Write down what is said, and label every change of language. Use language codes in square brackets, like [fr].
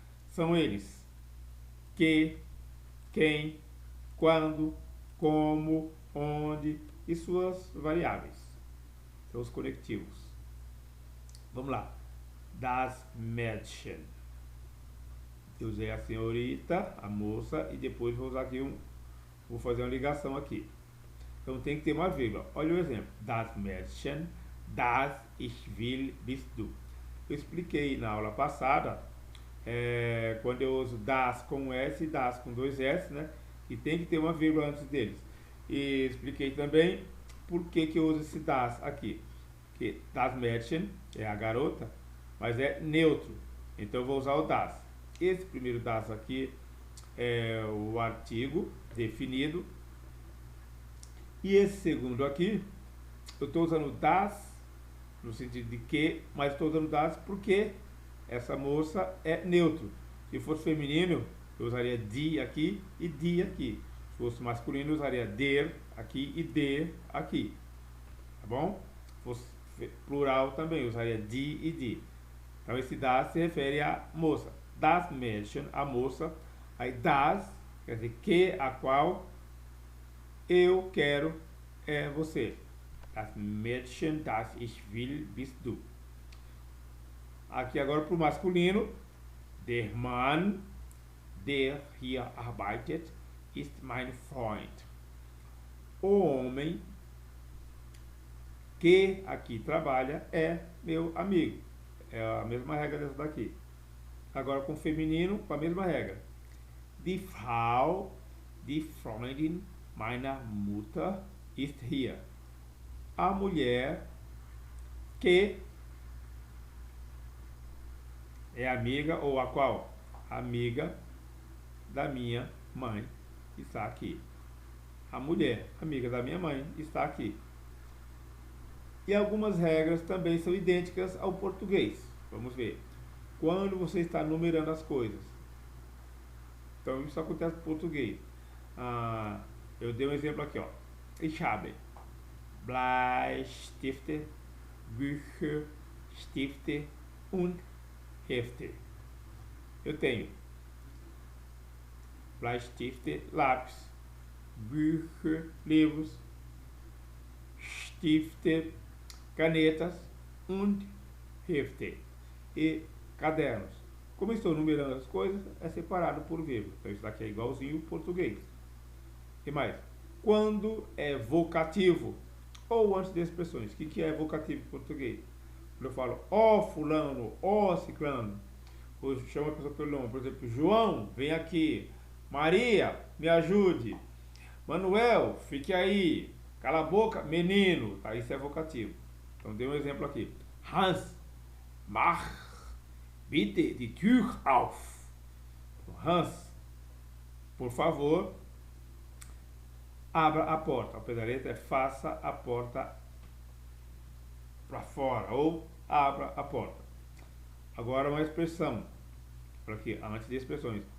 [pt] São eles: que, quem, quando, como, onde e suas variáveis. São os conectivos. Vamos lá. Das Mädchen. Eu usei a senhorita, a moça, e depois vou usar aqui vou fazer uma ligação aqui. Então tem que ter uma vírgula. Olha o exemplo. [de] Das Mädchen, das ich will, bist du. [pt] Eu expliquei na aula passada, quando eu uso das com S e das com dois S, né? E tem que ter uma vírgula antes deles. E expliquei também por que eu uso esse das aqui. Porque das Mädchen é a garota, mas é neutro. Então eu vou usar o das. Esse primeiro das aqui é o artigo definido. E esse segundo aqui, eu estou usando das no sentido de que, mas estou usando das porque essa moça é neutro. Se fosse feminino, eu usaria die aqui e die aqui. Se fosse masculino, eu usaria der aqui e der aqui. Tá bom? Se fosse plural também, eu usaria die e die. Então esse das se refere à moça. Das Mädchen, a moça. Aí das, quer dizer que, a qual eu quero é você. [de] Das Mädchen, das ich will, bist du. [pt] Aqui agora para o masculino. [de] Der Mann, der hier arbeitet, ist mein Freund. [pt] O homem que aqui trabalha é meu amigo. É a mesma regra dessa daqui. Agora com o feminino, com a mesma regra. [de] Die Frau, die Freundin meiner Mutter ist hier. [pt] A mulher que é amiga, ou a qual? Amiga da minha mãe está aqui. A mulher, amiga da minha mãe, está aqui. E algumas regras também são idênticas ao português. Vamos ver. Quando você está numerando as coisas. Então isso acontece no português. Eu dei um exemplo aqui, ó. [de] Ich habe Bleistifte, Bücher, Stifte und Hefte. [pt] Eu tenho Bleistifte, lápis, Bücher, livros, Stifte, canetas, [de] und Hefte, [pt] e cadernos. Como estou numerando as coisas, é separado por vírgula. Então isso daqui é igualzinho ao português. E mais? Quando é vocativo, ou antes de expressões. O que é vocativo em português? Quando eu falo ó fulano, ó ciclano, ou chamo a pessoa pelo nome, por exemplo, João, vem aqui. Maria, me ajude. Manuel, fique aí. Cala a boca, menino. Tá? Isso é vocativo. Então dei um exemplo aqui. [de] Hans, mach bitte die Tür auf. [pt] Hans, por favor, abra a porta. Ao pé da letra é faça a porta para fora, ou abra a porta. Agora uma expressão. Por aqui, antes de expressões.